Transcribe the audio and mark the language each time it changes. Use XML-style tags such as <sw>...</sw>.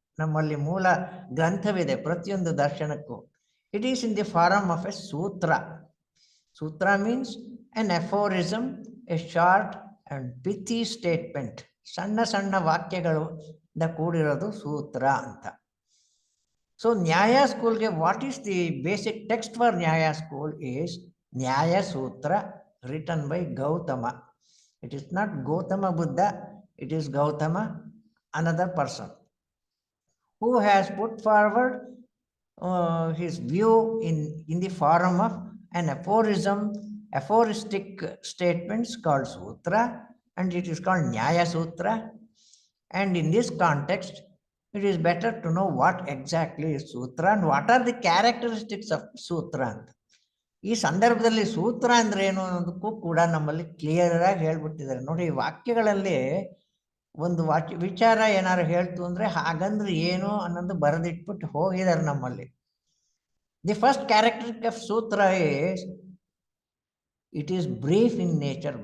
<kn>ನಮ್ಮಲ್ಲಿ ಮೂಲ ಗ್ರಂಥವಿದೆ ಪ್ರತಿಯೊಂದು ದರ್ಶನಕ್ಕೂ.</kn> <en>It is in the form of a sutra. Sutra means an aphorism, a short and pithy statement.</en> <kn>ಸಣ್ಣ ಸಣ್ಣ ವಾಕ್ಯಗಳು ಕೂಡಿರೋದು ಸೂತ್ರ ಅಂತ.</kn> <en>So Nyaya school ge, what is the basic text for Nyaya school is Nyaya Sutra written by Gautama. It is not Gautama Buddha, it is Gautama, another person, who has put forward his view in the form of an aphoristic statements called Sutra, and it is called Nyaya Sutra. And in this context, it is better to know what exactly is Sutra and what are the characteristics of Sutra.</en> <kn>ಈ ಸಂದರ್ಭದಲ್ಲಿ ಸೂತ್ರ ಅಂದ್ರೆ ಏನು ಅನ್ನೋದಕ್ಕೂ ಕೂಡ ನಮ್ಮಲ್ಲಿ clear ಆಗಿ ಹೇಳ್ಬಿಟ್ಟಿದ್ದಾರೆ ನೋಡಿ. ವಾಕ್ಯಗಳಲ್ಲಿ ಒಂದು ವಿಚಾರ ಏನಾರು ಹೇಳ್ತು ಅಂದ್ರೆ ಹಾಗಂದ್ರೆ ಏನು ಅನ್ನೋದು ಬರೆದಿಟ್ಬಿಟ್ಟು ಹೋಗಿದ್ದಾರೆ ನಮ್ಮಲ್ಲಿ.</kn> <en>The first characteristic of sutra is it is brief in nature.</en>